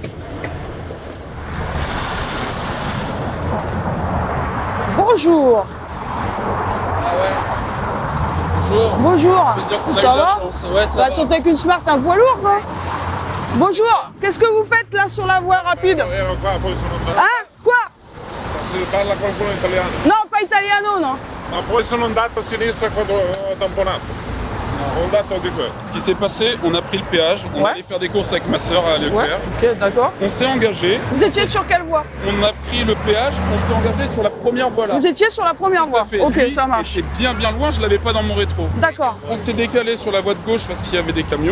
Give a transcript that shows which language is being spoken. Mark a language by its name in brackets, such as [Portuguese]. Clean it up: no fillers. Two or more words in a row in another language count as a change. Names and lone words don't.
[French] Bonjour! Ah ouais. Bonjour. Bonjour! Ça va? Ouais, ça va. Surtout avec une Smart, un poids lourd, quoi! Bonjour, qu'est-ce que vous faites là sur la voie rapide? Hein? Quoi? Non, pas italiano, non. [Italian] Ma poi sono andato a sinistra quando ho tamponato. [French] On attendait quoi? Ce qui s'est passé, on a pris le péage, on allait faire des courses avec ma soeur à Leclerc. Ok, d'accord. On s'est engagé. Vous étiez sur quelle voie? On a pris le péage, on s'est engagé sur la première voie là. Vous étiez sur la première voie. Ok, Lui ça marche. était bien loin, je l'avais pas dans mon rétro. D'accord. On s'est décalé sur la voie de gauche parce qu'il y avait des camions.